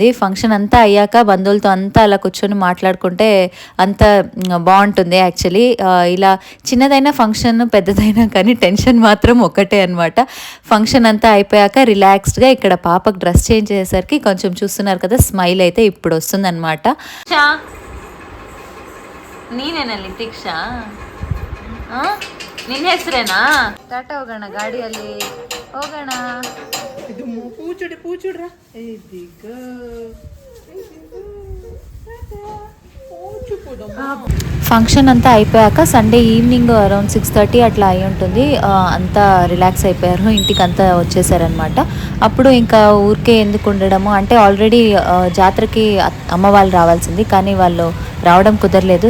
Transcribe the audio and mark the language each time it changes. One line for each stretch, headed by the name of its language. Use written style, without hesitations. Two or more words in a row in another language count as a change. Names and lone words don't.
Telugu: ఫంక్షన్ అంతా అయ్యాక బంధువులతో అంతా అలా కూర్చొని మాట్లాడుకుంటే అంత బాగుంటుంది. యాక్చువల్లీ ఇలా చిన్నదైనా ఫంక్షన్ పెద్దదైనా కానీ టెన్షన్ మాత్రం ఒకటే అనమాట. ఫంక్షన్ అంతా అయిపోయాక రిలాక్స్డ్గా ఇక్కడ పాపకు
English: dress change
Telugu: చేసేసరికి కొంచెం చూస్తున్నారు కదా స్మైల్ అయితే ఇప్పుడు వస్తుందన్నమాట.
Kannada: ನೀನೇನ ಲಿಟಿಕ್ಷಾ ನಿನ್ನ ಹೆಸರೇನಾ? ಟಾಟಾ ಹೋಗೋಣ ಗಾಡಿಯಲ್ಲಿ ಹೋಗೋಣ. ಇದು ಪೂಚುಡ್ರಾ ಇದೀಗ
Telugu: ఫంక్షన్ అంతా అయిపోయాక
English: Sunday evening around
Telugu: 6:30 అట్లా అయి ఉంటుంది. అంతా రిలాక్స్ అయిపోయారు, ఇంటికి అంతా వచ్చేసారనమాట. అప్పుడు ఇంకా ఊరికే ఎందుకు ఉండడము అంటే ఆల్రెడీ జాతరకి అమ్మ వాళ్ళు రావాల్సింది కానీ వాళ్ళు రావడం కుదరలేదు.